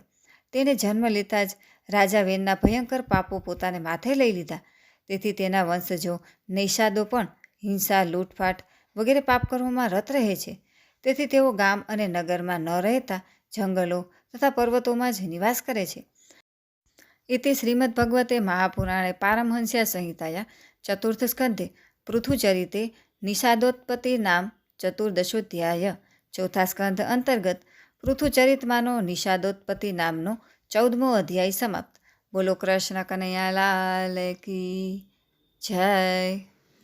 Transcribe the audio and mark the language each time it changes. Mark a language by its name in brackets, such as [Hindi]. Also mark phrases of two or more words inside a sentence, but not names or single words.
[Gujarati] તેને જન્મ લેતા જ રાજા વેનના ભયંકર પાપો પોતાને માથે લઈ લીધા. તેથી તેના વંશજો નૈષાદો પણ હિંસા, લૂંટફાટ વગેરે પાપ કર્મોમાં રત રહે છે. તેથી તેઓ ગામ અને નગરમાં ન રહેતા જંગલો તથા પર્વતોમાં જ નિવાસ કરે છે. [Sanskrit] इति श्रीमद्भगवते महापुराणे पारमहंस्या संहिताया चतुर्थ स्कन्धे पृथुचरिते निषादोत्पत्ति नाम चतुर्दशोध्याय. [Gujarati] ચોથા સ્કંધ અંતર્ગત પૃથુચરિતમાનો નિષાદોત્પત્તિ નામનો 14મો અધ્યાય સમાપ્ત. [Hindi] बोलो कृष्ण कन्हैया लाल की जय.